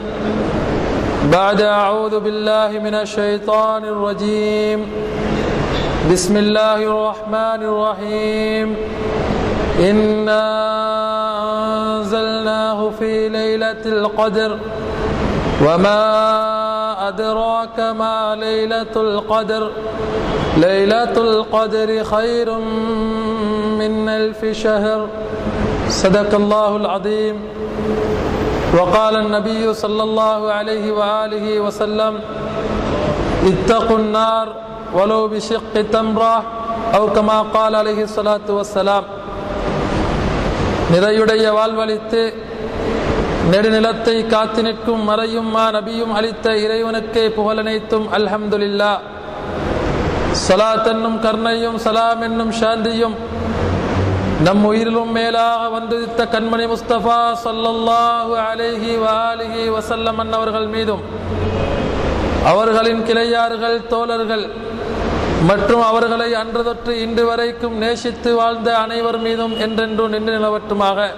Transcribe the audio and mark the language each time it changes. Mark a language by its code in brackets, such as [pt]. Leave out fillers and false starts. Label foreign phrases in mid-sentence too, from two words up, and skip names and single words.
[ar] بعد أعوذ بالله من الشيطان الرجيم بسم الله الرحمن الرحيم إنا أنزلناه في ليلة القدر وما أدراك ما ليلة القدر ليلة القدر خير من 1000 شهر. صدق الله العظيم. وقال النبي صلى الله عليه وآله وسلم اتقوا النار ولو بشق تمرة أو كما قال عليه الصلاة والسلام. [ta] நிறையுடைய வாழ்வளித்து நெடுநிலத்தை காத்து நிற்கும் மறையும் நபியும் அளித்த இறைவனுக்கே புகழனைத்தும் அல்ஹம்துலில்லாஹ். ஸலாத் என்னும் கருணையும் சலாம் என்னும் சாந்தியும் நம் உயிரிலும் மேலாக வந்துதித்த கண்மணி முஸ்தபா [ar] صلى الله عليه وآله وسلم [ta] அன்னவர்கள் மீதும் அவர்களின் கிளையார்கள் தோழர்கள் மற்றும் அவர்களை அன்று தொற்று இன்று வரைக்கும் நேசித்து வாழ்ந்த அனைவர் மீதும் என்றென்றும் நின்று நிலவட்டுமாக.